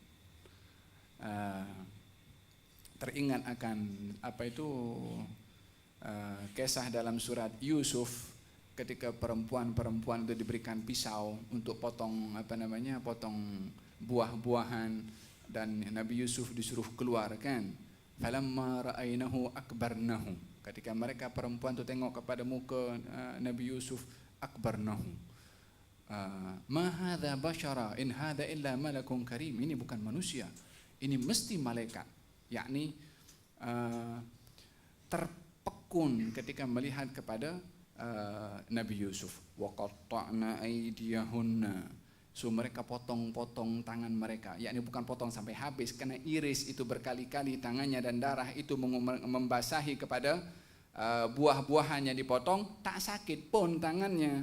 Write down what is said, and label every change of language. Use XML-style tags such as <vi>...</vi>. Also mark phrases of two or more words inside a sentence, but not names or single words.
<ms>Teringat akan apa itu kisah dalam surat Yusuf ketika perempuan-perempuan itu diberikan pisau untuk potong potong buah-buahan, dan Nabi Yusuf disuruh keluar kan.</ms> <ar>فلما رأينه أكبرنه.</ar> <ms>Ketika mereka perempuan itu tengok kepada muka Nabi Yusuf, akbarnahu.</ms> <ar>ما هذا بشرا إن هذا إلا ملك كريم.</ar> <ms>Ini bukan manusia, ini mesti malaikat. Yakni terpekun ketika melihat kepada Nabi Yusuf.</ms> <ar>وقطعن أيديهن.</ar> <ms>So mereka potong-potong tangan mereka, yakni bukan potong sampai habis, karena iris itu berkali-kali tangannya dan darah itu membasahi kepada buah-buahannya dipotong, tak sakit pun tangannya.</ms>